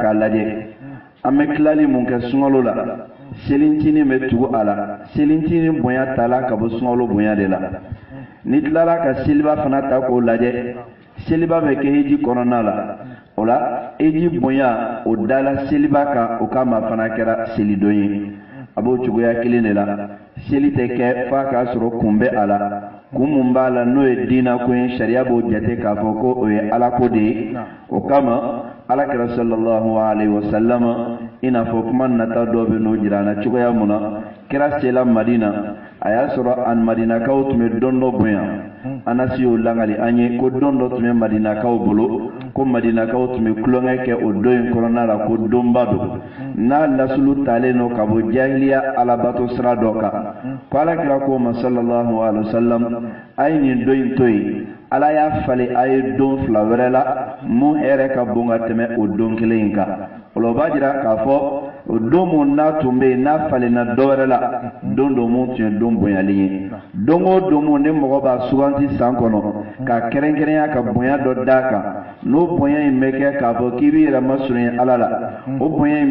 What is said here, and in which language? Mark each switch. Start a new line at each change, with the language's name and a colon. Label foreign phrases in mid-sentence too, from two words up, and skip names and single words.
Bambara: k'a lajɛ an bɛ tilali mun kɛ sunkalo la selincinin bɛ tugu a la selincinin bonya tala ka bɔ sunkalo bonya de la ni tilala ka seliba fana ta k'o lajɛ seliba bɛ kɛ hiji kɔnɔna la o la hiji bonya o dala seliba kan o kama fana kɛra selidon ye a b'o cogoya kelen de la seli tɛ kɛ f'a k'a sɔrɔ kun bɛ a la kun mun b'a la n'o ye diina ko ye sariya b'o jate k'a fɔ ko o ye ala ko de ye o kama alakira
Arabic: صلى الله عليه وسلم
Bambara: i n'a fɔ kuma nata dɔ bɛ n'o jira an na cogoya mun na kira sela madina a y'a sɔrɔ an madinakaw tun bɛ don dɔ bonya anasi y'o langali an ye ko don dɔ tun bɛ madinakaw bolo ko madinakaw tun bɛ kulonkɛ kɛ o don in kɔnɔna la ko donba don n'a lasulu talen don ka bɔ jahiliya alabato sira dɔ kan ko alakira ko ma
Arabic: صلى الله عليه وسلم
Bambara: a ye nin don in to yen ala y'a falen a ye don fila wɛrɛ la mun hɛrɛ ka bon ka tɛmɛ o don kelen in kan o la o b'a jira k'a fɔ o don mun n'a tun bɛ yen n'a falenna dɔ wɛrɛ la don dɔ mun tun ye don bonyalen ye don o don mun ni mɔgɔ b'a suganti san kɔnɔ ka kɛrɛnkɛrɛnya ka bonya dɔ d'a kan n'o bonya in bɛ kɛ k'a fɔ k'i b'i yɛrɛ masurunya ala la o bonya in